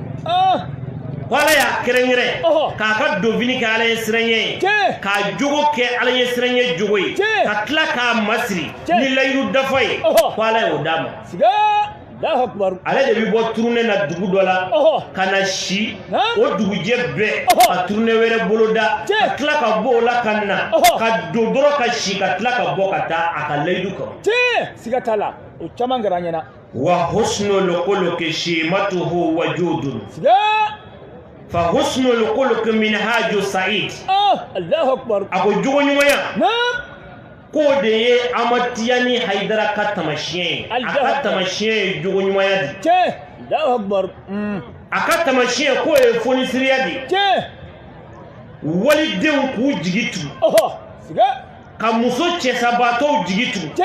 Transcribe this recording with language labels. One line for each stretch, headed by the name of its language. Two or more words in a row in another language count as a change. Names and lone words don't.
Bambara: ko ala y'a kɛrɛnkɛrɛn k'a ka donfini kɛ ala ye siran ye k'a jogo kɛ ala ye siran ye jogo ye ka tila k'a masiri ni layiru dafa ye ko ala y'o d'a ma ale de bɛ bɔ turunɛ na dugu dɔ la ka na si o dugujɛ bɛɛ ka turunɛ wɛrɛ bolo da ka tila ka bɔ o la ka na ka don dɔrɔn ka si ka tila ka bɔ ka taa a ka layidu kan siga t'a la o caman kɛra an ɲɛna
Arabic: وحسن الخلق شيمته وجود فحسن الخلق منهاج سعيد الله أكبر
Bambara: a ko jogo ɲumanya k'o de ye Amatiyani Haidara ka tamasiyɛn ye a ka tamasiyɛn ye jogo ɲumanya di
Arabic: الله أكبر
Bambara: a ka tamasiyɛn k'o ye fonisiriya di walidenw k'u jigi tugu ka muso cɛsabaatɔw jigi tugu